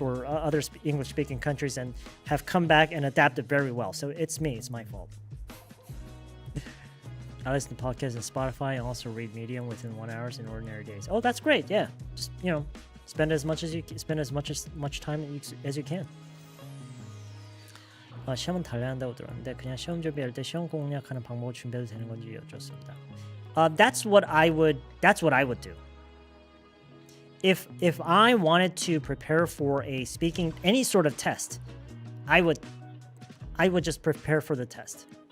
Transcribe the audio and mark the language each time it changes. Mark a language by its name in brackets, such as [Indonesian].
[English] or other English-speaking countries and have come back and adapted very well. So it's me. It's my fault. I listen to podcasts on Spotify and also read Medium within 1 hour in ordinary days. Oh, that's great. Yeah, just, you know, spend as much time as you can. [Korean] 시험은 달래야 한다고 들었는데 그냥 시험 준비할 때 시험 공략하는 방법을 준비해도 되는 건지 여쭙습니다. [English] That's what I would do. If I wanted to prepare for a speaking any sort of test, I would just prepare for the test.